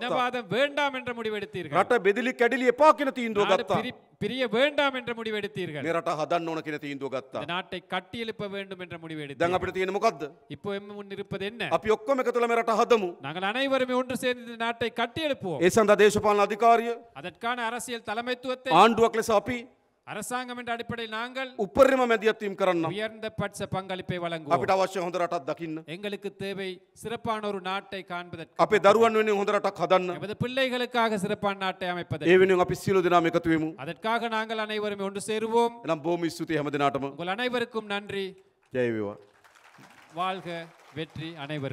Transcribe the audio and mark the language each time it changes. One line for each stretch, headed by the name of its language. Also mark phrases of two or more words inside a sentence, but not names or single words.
Tamil: இனவாதம் வேண்டாம் என்ற முடிவு எடுத்தீர்கள்
Sinhala: රට බෙදිලි කැඩිලි එපා කියන තීන්දුව
Tamil: நாடு
Sinhala: ගත්තා.
Tamil: பிரிய வேண்டாம் என்ற முடிவு எடுத்தீர்கள்
Sinhala: මේ රට හදන්න ඕන කියන තීන්දුව ගත්තා.
Tamil: இந்த நாட்டை கட்டி எழுப்ப வேண்டும் என்ற முடிவு
Sinhala: දැන්
Tamil: எடுத்தீர்கள்
Sinhala: අපිට තියෙන මොකද්ද?
Tamil: இப்போ எம் முன் இருப்பது என்ன
Sinhala: අපි ඔක්කොම එකතුලා මේ රට හදමු.
Tamil: நாங்கள் அனைவருமே ஒன்று சேர்ந்து இந்த நாட்டை கட்டி எழுப்புவோம்
Sinhala: ඒ සඳහා දේශපාලන අධිකාරිය
Tamil: அதற்கான அரசியல் தலைமைத்துவத்தை
Sinhala: ආණ්ඩුවක් ලෙස අපි
Tamil: அரசாங்கம் என்ற அடிப்படையில் நாங்கள்
Sinhala: උපරිම මැදිහත් වීම කරන්න.
Tamil: உயர்ந்த பட்ச பங்களிப்பை வழங்குவோம்
Sinhala: අපිට අවශ්‍ය හොඳ රටක් දකින්න.
Tamil: எங்களுக்கு தேவை சிறப்பான ஒரு நாட்டை காண்பதற்கு
Sinhala: අපේ දරුවන් වෙනුවෙන් හොඳ රටක් හදන්න.
Tamil: எமது பிள்ளைகளுக்காக சிறப்பான நாட்டை
Sinhala: ඒ
Tamil: அமைப்பதற்கு
Sinhala: වෙනුවෙන් අපි සියලු දෙනාම එකතු වෙමු.
Tamil: அதற்காக நாங்கள் அனைவரும் ஒன்று சேருவோம்
Sinhala: එනම් බොහොම ස්තුතියි හැම දිනාටම.
Tamil: உங்கள் அனைவருக்கும் நன்றி
Sinhala: ජය වේවා.
Tamil: வாழ்க வெற்றி அனைவருக்கும்